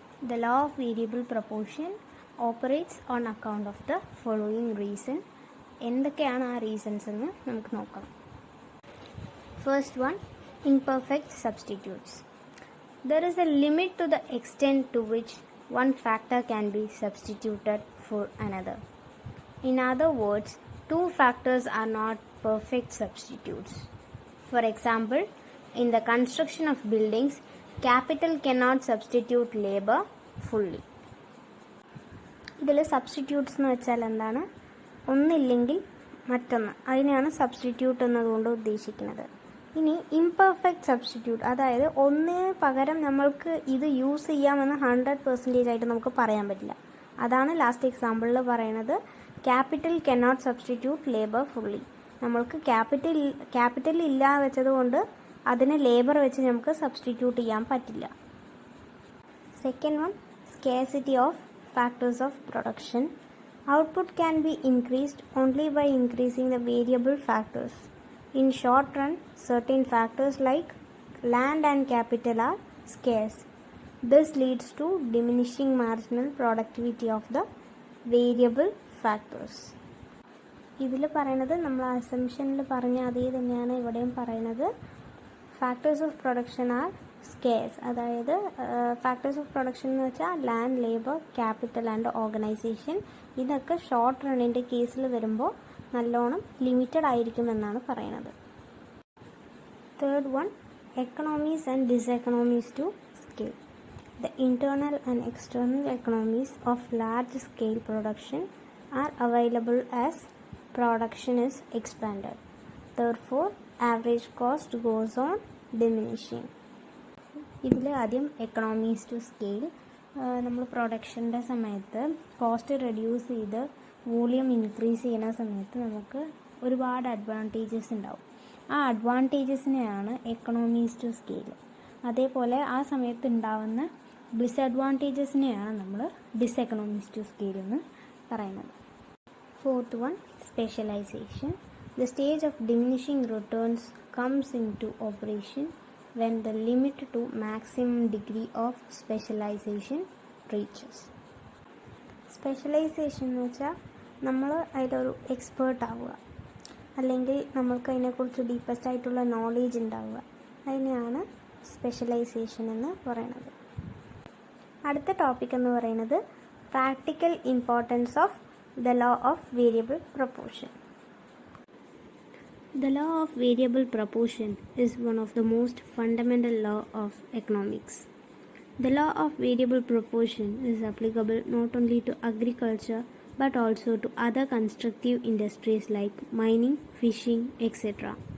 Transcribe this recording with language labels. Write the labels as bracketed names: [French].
[English] The law of variable proportion operates on account of the following reason. [Malayalam] എന്തൊക്കെയാണ് ആ reasons എന്ന് നമുക്ക് നോക്കാം. [English] First one, imperfect substitutes. There is a limit to the extent to which one factor can be substituted for another. In other words, two factors are not perfect substitutes. For example, in the construction of buildings, capital cannot substitute labor fully. [Malayalam] ഇതിൽ substitutes എന്ന് വെച്ചാൽ എന്താണ്? ഒന്നില്ലെങ്കിൽ മറ്റൊന്ന്, അതിനെയാണ് substitute എന്നതുകൊണ്ട് ഉദ്ദേശിക്കുന്നത്. ഇനി ഇംപെർഫെക്റ്റ് സബ്സ്റ്റിറ്റ്യൂട്ട്, അതായത് ഒന്നിന് പകരം നമ്മൾക്ക് ഇത് യൂസ് ചെയ്യാമെന്ന് 100% ആയിട്ട് നമുക്ക് പറയാൻ പറ്റില്ല. അതാണ് ലാസ്റ്റ് എക്സാമ്പിളിൽ പറയുന്നത് [English] Capital cannot substitute labour fully. [Malayalam] നമ്മൾക്ക് ക്യാപിറ്റൽ ഇല്ല വെച്ചതുകൊണ്ട് അതിനെ ലേബർ വെച്ച് നമുക്ക് സബ്സ്റ്റിറ്റ്യൂട്ട് ചെയ്യാൻ പറ്റില്ല. [English] Second one, scarcity of factors of production. Output can be increased only by increasing the variable factors. In short run, certain factors like land and capital are scarce. This leads to diminishing marginal productivity of the variable factors. [Malayalam] ഇതിൽ പറയുന്നത് നമ്മൾ അസംഷനിൽ പറഞ്ഞ അതേ തന്നെയാണ് ഇവിടെയും പറയുന്നത്. [English] Factors of production are scarce, അതായത് factors of production എന്ന് വെച്ചാൽ land, labour, capital and organisation. [Malayalam] ഇതൊക്കെ ഷോർട്ട് റണ്ണിൻ്റെ കേസിൽ വരുമ്പോൾ നല്ലോണം ലിമിറ്റഡ് ആയിരിക്കുമെന്നാണ് പറയുന്നത്. [English] Third one, economies and diseconomies to scale. The internal and external economies of large scale production are available as production is expanded. Therefore, average cost goes on diminishing. [Malayalam] ഇതിൽ ആദ്യം economies to scale. നമ്മൾ പ്രൊഡക്ഷൻ്റെ സമയത്ത് cost reduce ചെയ്ത് volume increase ചെയ്യുന്ന സമയത്ത് നമുക്ക് ഒരുപാട് advantages ഉണ്ടാവും. ആ അഡ്വാൻറ്റേജസിനെയാണ് എക്കണോമീസ് ടു സ്കെയിൽ. അതേപോലെ ആ സമയത്ത് ഉണ്ടാവുന്ന ഡിസഡ്വാൻറ്റേജസിനെയാണ് നമ്മൾ ഡിസെക്കണോമീസ് ടു സ്കെയിൽ എന്ന് പറയുന്നത്. [English] Fourth one, specialisation. The stage of diminishing returns comes into operation when the limit to maximum degree of specialization reaches. [Malayalam] Specialisation എന്ന് വെച്ചാൽ നമ്മൾ അതിലൊരു എക്സ്പേർട്ട് ആവുക, അല്ലെങ്കിൽ നമ്മൾക്ക് അതിനെക്കുറിച്ച് ഡീപ്പസ്റ്റ് ആയിട്ടുള്ള നോളേജ് ഉണ്ടാവുക. അതിനെയാണ് സ്പെഷ്യലൈസേഷൻ എന്ന് പറയുന്നത്. അടുത്ത ടോപ്പിക് എന്ന് പറയുന്നത് [English] Practical importance of the law of variable proportion. The law of variable proportion is one of the most fundamental law of economics. The law of variable proportion is applicable not only to agriculture but also to other constructive industries like mining, fishing, etc.